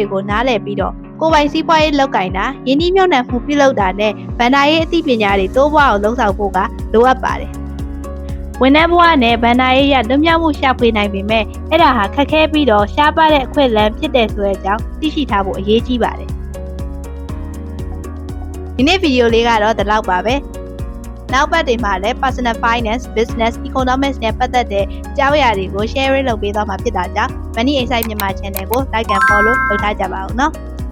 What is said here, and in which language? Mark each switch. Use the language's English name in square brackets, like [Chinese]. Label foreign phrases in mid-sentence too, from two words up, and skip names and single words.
[Burmese] တွေကိုနားလည်ပြီးတော့ကိုယ်ပိုင်စီးပွားရေးလုပ်ကိုင်တာယင်းနှိမ့်မြှုပ်နှံမှုပြုလုပ်တာနဲ့ဗန္ဒာရေးအသိပညာတွေတိုးပွားအောင်လုပ်ဆောင်ဖို့ကလိုအပ်ပါတယ်။ဝန်ထမ်းဘဝနဲ့ဗန္ဒာရေးရလွတ်မြောက်မှုရှာဖွေနိုင်ပေမဲ့အဲ့ဒါဟာခက်ခဲပြီးတော့ရှားပါတဲ့အခွင့်အလမ်းဖြစ်တဲ့ဆိုတဲ့အကြောင်းသိရှိထားဖို့အရေးကြီးပါတယ်။ ဒီနေ့ဗီဒီယိုလေးကတော့ဒီလောက်ပါပဲ။နောက်ပတ်တွေမှာလည်း [English] personal finance, business, economics [Burmese] နဲ့ပတ်သက်တဲ့အကြောင်းအရာတွေကို sharing လုပ်ပေးသွားမှာဖြစ်တာကြောင့် Money Insight မြန်မာ channel ကို [English] like and follow [Burmese] လုပ်ထားကြပါဦးနော်။